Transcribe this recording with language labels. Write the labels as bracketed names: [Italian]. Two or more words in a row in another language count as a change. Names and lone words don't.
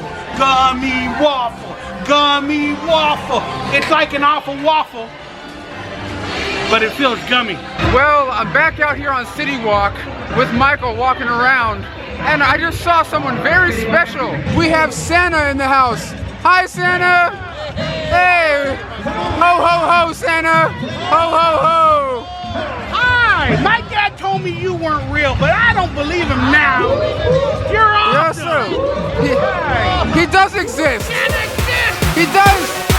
[English] Gummy waffle. Gummy waffle. It's like an awful waffle, but it feels gummy. Well, I'm back out here on City Walk with Michael walking around, and I just saw someone very special. We have Santa in the house. Hi, Santa. Hey. Ho, ho, ho, Santa. Ho, ho, ho. Hi. My dad told me you weren't real, but I don't believe him now. You're awesome. Yes, sir. He does exist. He does!